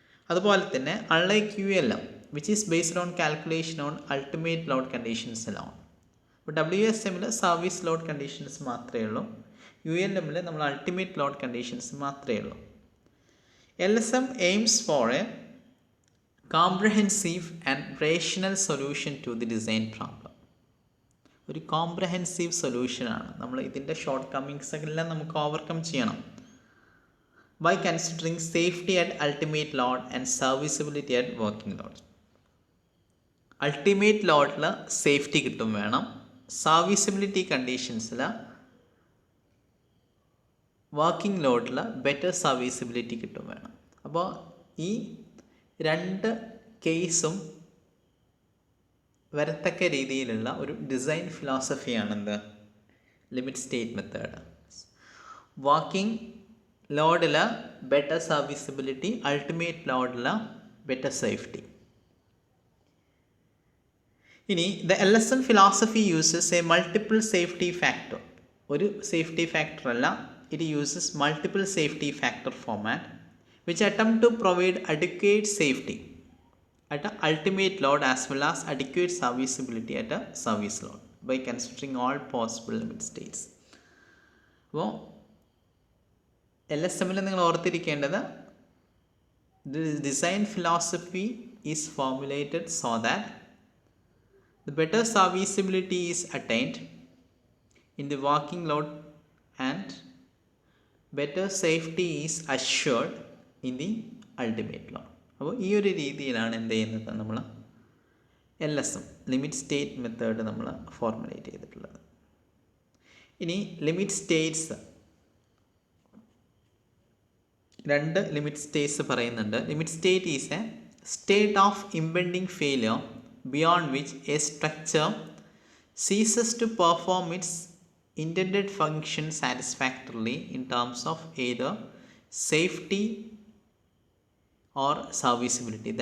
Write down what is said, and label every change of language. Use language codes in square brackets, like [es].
[ml] അതുപോലെ തന്നെ [en] Unlike ULM, which is based on calculation on ultimate load conditions alone. [ml] അപ്പോൾ WSMൽ service load conditions മാത്രമേ ഉള്ളൂ, ULMൽ നമ്മൾ അൾട്ടിമേറ്റ് ലോഡ് കണ്ടീഷൻസ് മാത്രമേ ഉള്ളൂ. [en] LSM aims for a comprehensive and rational solution to the design problem. [ml] ഒരു comprehensive സൊല്യൂഷനാണ്. നമ്മൾ ഇതിൻ്റെ short Cummings എല്ലാം നമുക്ക് ഓവർകം ചെയ്യണം. [en] by considering safety at ultimate load and serviceability at working load. [ml] Ultimate ലോഡിൽ safety കിട്ടും വേണം, സർവീസബിലിറ്റി കണ്ടീഷൻസിൽ വർക്കിംഗ് ലോഡിൽ ബെറ്റർ സർവീസബിലിറ്റി കിട്ടും വേണം. അപ്പോൾ ഈ രണ്ട് കേസും വരത്തക്ക രീതിയിലുള്ള ഒരു design ഫിലോസഫിയാണെന്ത് limit state method. Working ലോഡിൽ ബെറ്റർ സർവീസബിലിറ്റി, അൾട്ടിമേറ്റ് ലോഡിൽ ബെറ്റർ സേഫ്റ്റി. [en] ഇനി the LSM philosophy uses a multiple safety factor. [ml] ഒരു സേഫ്റ്റി ഫാക്ടർ അല്ല, [en] It uses multiple safety factor format which attempt to provide adequate safety at a ultimate load as well as adequate serviceability at a service load by considering all possible limit states. [ml] അപ്പോൾ LSM നിങ്ങൾ ഓർത്തിരിക്കേണ്ടത് [en] the design philosophy is formulated so that the better serviceability is attained in the working load and better safety is assured in the ultimate load. [ml] അപ്പോൾ ഈ ഒരു രീതിയിലാണ് എന്ത് ചെയ്യുന്നത് നമ്മൾ LSM limit state method നമ്മൾ ഫോർമുലേറ്റ് ചെയ്തിട്ടുള്ളത്. ഇനി ലിമിറ്റ് സ്റ്റേറ്റ്സ്, രണ്ട് ലിമിറ്റ് സ്റ്റേറ്റ്സ് പറയുന്നുണ്ട്. [en] Limit state is a state of impending failure beyond which a structure ceases to perform its intended function satisfactorily in terms of either safety or serviceability.